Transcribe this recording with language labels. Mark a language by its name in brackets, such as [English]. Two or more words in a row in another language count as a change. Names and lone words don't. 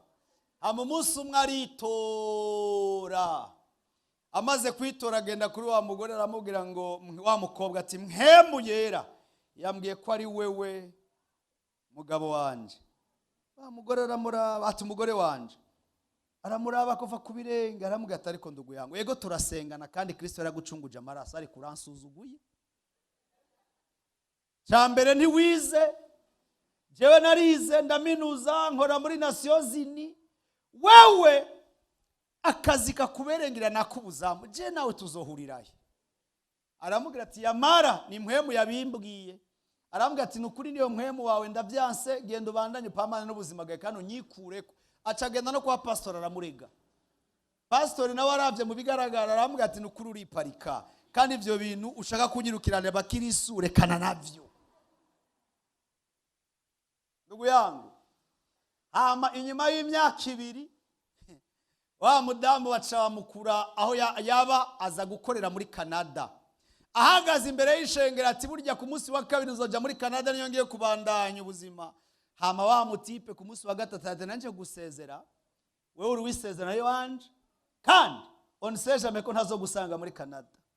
[Rundi] Hama umunsi umwe aritora, amaze kwitora agenda kuri wa mugore aramubwira ngo, wa mukobwa ati mpemu yera yambwiye ko ari wewe mugabo wanje. Wa mugore aramuraba ati umugore wanje, aramuraba kuva ku birenge aramubwira ati ariko [Swahili] ndugu yangu, [Rundi] yego turasengana kandi Kristo yaragucunguje amaraso, ariko uransuzuguye. Cyambere ntiwize, jewe narize ndaminuza nkora muri Nations Unies, wewe akazi kakuberengera nakubuzamu, je nawe tuzohurirahe. Aramubwira ati yamara ni mpemu yabimbwiye. Aramubwira ati nukuri niyo mpemu wawe ndavyanse, genda ubandanye pamana n'ubuzima bwawe kandi unyikureko. Acagenda no kwa pastor aramurega. Pastor nawe aravye mu bigaragara aramubwira ati nukuri uriparika, kandi ivyo bintu ushaka kunyirukirana bakirisu rekana navyo. [Swahili] Ndugu yangu, [Rundi] hama inyuma y'imyaka 2 wa mudamu bacamukura aho yaba aza gukorera muri Canada. Ahagaze imbere y'ishengero ati burya ku munsi wa 2 uzoja muri Canada niyo ngiye kubandanya ubuzima. Hama wa mutipe ku munsi wa 3 ati nanje gusezera, wewe uri wisezera yo wanje kandi [French] on sait jamais [Rundi] ko ntazo gusanga muri Canada.